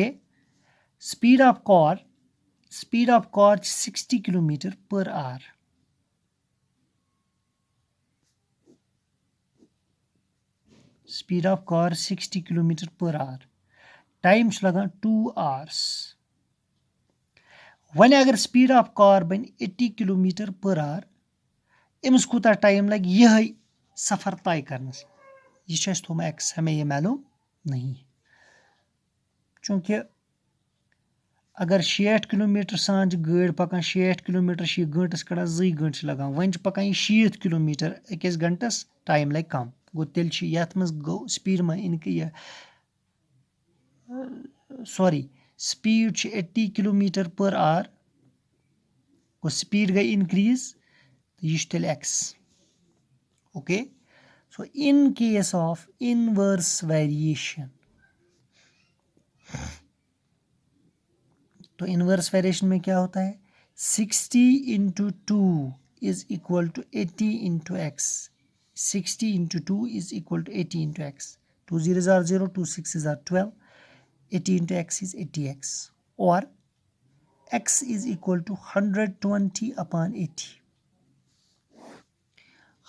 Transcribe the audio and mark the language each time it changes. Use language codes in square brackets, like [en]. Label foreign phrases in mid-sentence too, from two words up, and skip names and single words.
[en] speed of car 60 kilometer per hour, speed of car 60 kilometer per hour, time लगान 2 hours। [ks] वन अगर [en] speed of car बन 80 kilometer per hour, [ks] अमिस कूता टाइम लगे यह सफ़र तय करनस, यह थोमा एक्स, [hi] हमें यह मालूम नहीं, [ks] चूंकि अगर 60 किलोमीटर सान गाड़ी पकान, 60 किलोमीटर घंटस कड़ान 2 घंटे लगान, वन पकान 60 किलोमीटर अकिस घंटस, टाइम लगे कम, गो तेल ये गो स्पीड में इनक सॉरी [en] speed 80 kilometer per hour, [ks] गो स्पीड गई इंक्रीज, यह तेल एक्स, ओके। [en] so in case of inverse variation, [hi] तो इनवर्स वेरिएशन में क्या होता है, [en] 60 into 2 is equal to 80 into x, 60 into 2 is equal to 80 into x, 2 0 are 0, 2 6 are 12, 80 into x is 80x, और x is equal to 120 upon 80।